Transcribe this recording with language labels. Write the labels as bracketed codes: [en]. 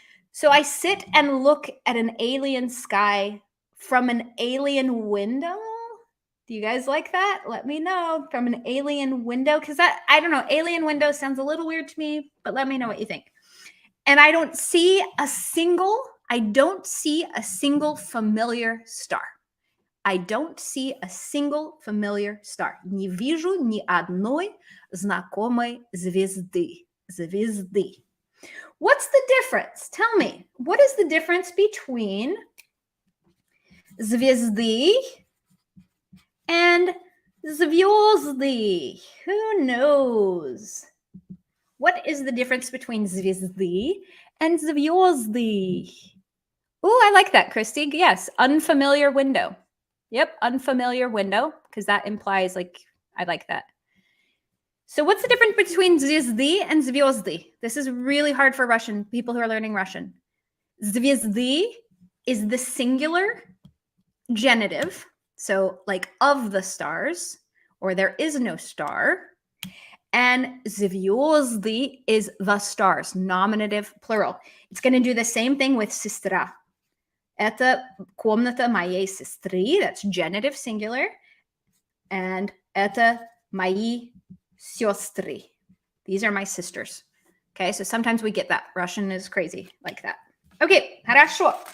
[en] So I sit and look at an alien sky from an alien window. Do you guys like that? Let me know. From an alien window, because I don't know, alien window sounds a little weird to me, but let me know what you think. And I don't see a single familiar star. I don't see a single familiar star. [ru] Не вижу ни одной знакомой звезды. [en] Звезды. What's the difference? Tell me, what is the difference between звезды and звезды? Who knows? What is the difference between звезды and звезды? Oh, I like that, Christy. Yes, unfamiliar window. Yep, unfamiliar window, because that implies like, I like that. So what's the difference between звезды and звезды? This is really hard for Russian, people who are learning Russian. Звезды is the singular genitive, so like of the stars, or there is no star. And звезды is the stars, nominative, plural. It's going to do the same thing with сестра. [ru] Это комната моей сестры, [en] that's genitive singular. And [ru] это мои сестры. [en] These are my sisters. Okay, so sometimes we get that. Russian is crazy like that. Okay, [ru] хорошо.